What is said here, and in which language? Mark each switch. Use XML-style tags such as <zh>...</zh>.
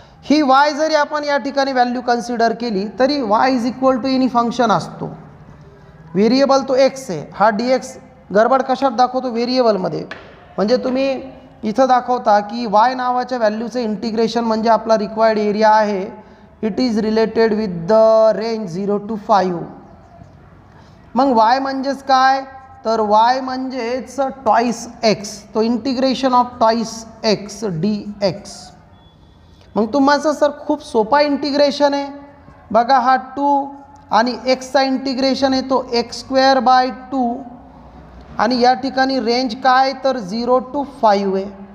<mr>ही Y जरी आपण या ठिकाणी व्हॅल्यू कन्सिडर केली तरी</mr> <en>y is equal to any function</en> <mr>असतो. व्हेरिएबल तो एक्स आहे, हा डी एक्स गडबड कशात दाखवतो, व्हेरिएबलमध्ये. म्हणजे तुम्ही इथं दाखवता की वाय नावाच्या व्हॅल्यूचं इंटिग्रेशन म्हणजे आपला रिक्वायर्ड एरिया आहे.</mr> <en>It is related with the range 0 to 5.</en> <mr>मग वाय म्हणजेच काय तर वाय म्हणजेच ट्वाईस एक्स, तो</mr> <en>Integration of twice x d x.</en> <mr>मग तुम्हाला सर खूप सोपा इंटिग्रेशन आहे. बघा हा 2 आणि एक्सचा इंटिग्रेशन आहे तो x²/2 आणि या ठिकाणी रेंज काय तर 0 to 5 आहे.</mr>